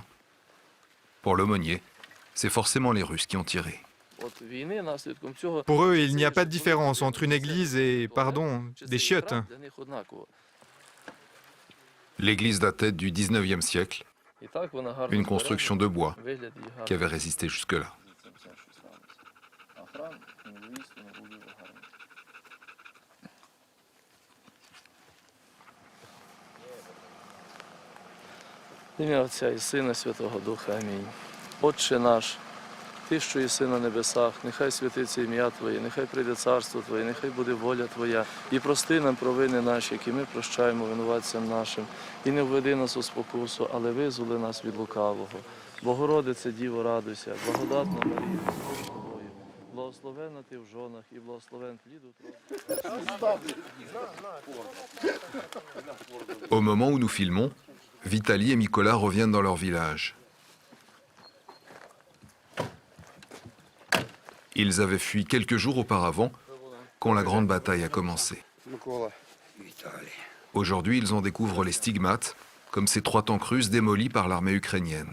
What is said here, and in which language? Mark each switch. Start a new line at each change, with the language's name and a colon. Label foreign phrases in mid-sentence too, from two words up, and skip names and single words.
French: Pour l'aumônier, c'est forcément les Russes qui ont tiré. Pour eux, il n'y a pas de différence entre une église et, des chiottes. L'église datait du 19e siècle, une construction de bois qui avait résisté jusque-là.
Ukrainian: Ім'я Отця і Сина, Святого Духа. Амінь. Отче наш, Ти, що єси на небесах, нехай святиться ім'я Твоє, нехай прийде царство Твоє, нехай буде воля Твоя. І прости нам провини наші, які ми прощаємо винуватцям нашим. І не введи нас у спокусу, але визволи нас від лукавого. Богородице, Діво, радуйся, благодатна Марія, Господь з тобою. Благословенна ти в жонах і благословен плід утроби.
French: Au moment où nous filmons, Vitali et Mikola reviennent dans leur village. Ils avaient fui quelques jours auparavant, quand la grande bataille a commencé. Aujourd'hui, ils en découvrent les stigmates, comme ces 3 tanks russes démolis par l'armée ukrainienne.